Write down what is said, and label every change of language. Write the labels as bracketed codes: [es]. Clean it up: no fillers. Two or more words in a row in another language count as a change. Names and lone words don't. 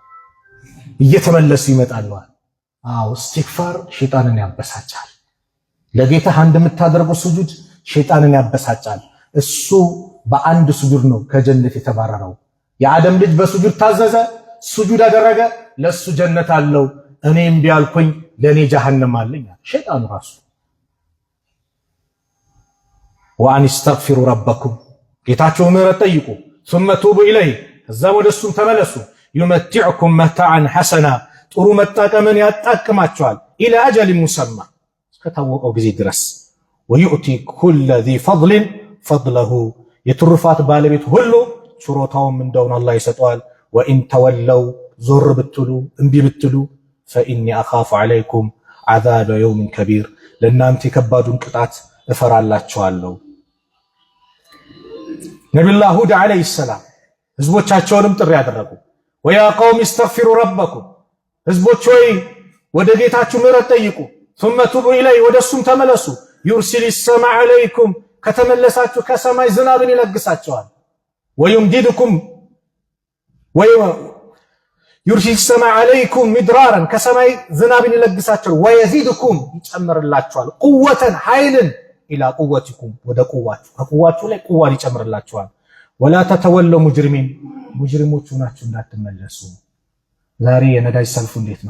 [am] እየተመለሱ ይመጣሉ። አዎ ኢስቲግፋር ሸይጣንን ያበሳጫል። ለጌታ አንድ የምታደርገው ስጁድ ሸይጣንን ያበሳጫል። እሱ በአንድ ስጁድ ነው ከጀነት የተባረረው። የአደም ልጅ በስጁድ ታዘዘ፣ ስጁድ አደረገ፣ ለሱ ጀነት አለው። እኔ እምቢ አልኩኝ ለኔ ጀሃነም አለኝ። ሸይጣኑ ራሱ [ar] وأن استغفروا ربكم [am] ጌታችሁ ምህረት ጠይቁ፣ [ar] ثم توبوا إليه [am] ከዛም ወደሱም ተመለሱ፣ ዩመቲዕኩም [ar] متاعا حسنا [am] ጥሩ መጣቀምን ያጣቅማቸዋል፣ [ar] إلى أجل مسمى [am] እስከታወቀው ጊዜ ድረስ፣ [ar] ويؤت كل ذي فضل فضله [am] የትሩፋት ባለቤት ሁሉ ችሮታውም እንደውን አላህ ይሰጠዋል። [ar] وإن تولوا [am] ዞር ብትሉ እምቢ ብትሉ [ar] فإني أخاف عليكم عذاب يوم كبير [am] ለእናንተ የከባዱን ቅጣት እፈራላችኋለሁ። ነቢዩላህ ሁድ [ar] عليه السلام [am] ህዝቦቻቸውንም ጥሪ ያደረጉ [ar] ويا قوم استغفروا ربكم [am] ህዝቦች ሆይ ወደ ጌታችሁ ምህረት ጠይቁ፣ [ar] ثم توبوا إليه [am] ወደሱም ተመለሱ፣ [ar] يرسل السماء عليكم [am] ከተመለሳችሁ ከሰማይ ዝናብን ይለግሳቸዋል፣ ወዩምዲድኩም [ar] يرسل السماء عليكم مدرارا [am] ከሰማይ ዝናብን ይለግሳቸዋል፣ ወየዚድኩም ይጨምርላቸዋል፣ ቁወተን ኃይልን [ar] إلى قوتكم [am] ወደ ቁዋችሁ ከቁዋችሁ ላይ ቁዋን ይጨምርላችኋል። [ar] ولا تتولوا مجرمين [am] ሙጅሪሞቹ ናችሁ እንዳትመለሱ። ዛሬ የነዳጅ ሰልፉ እንዴት ነው?